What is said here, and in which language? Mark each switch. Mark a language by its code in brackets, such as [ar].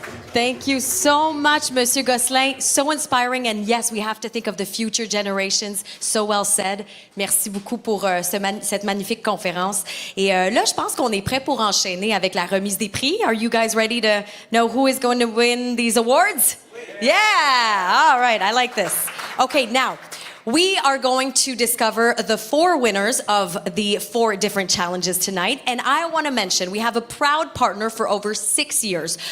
[en] Thank you so much, Monsieur Gosselin. So inspiring, and yes, we have to think of the future generations. So well said. [fr] Merci beaucoup pour cette magnifique conférence. Et là, je pense qu'on est prêt pour enchaîner avec la remise des prix. [en] Are you guys ready to know who is going to win these awards? Yeah! All right, I like this. Okay, now, we are going to discover the 4 winners of the 4 different challenges tonight. And I want to mention, we have a proud partner for over 6 years.